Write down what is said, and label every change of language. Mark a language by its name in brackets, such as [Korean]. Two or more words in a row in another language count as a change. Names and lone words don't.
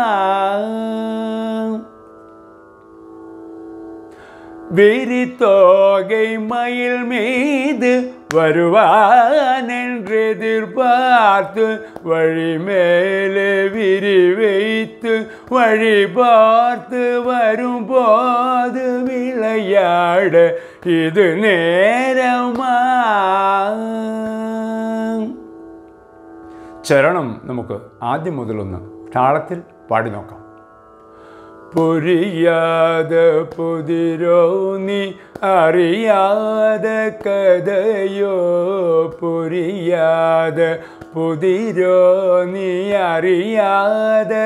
[Tamil] விரித்தோகை மயில் மீது வருவானென்றெதிர்பார்த்து வழி மேலே விரி வைத்து வழி பார்த்து வரும் போது விளையாட இது நேரமா. [Malayalam] ചരണം നമുക്ക് ആദ്യം മുതലൊന്ന് താളത്തിൽ പാടി നോക്കാം. [Tamil] புரியாத புதிரோ நீ அறியாத கதையோ புரியாத புதிரோ நீ அறியாத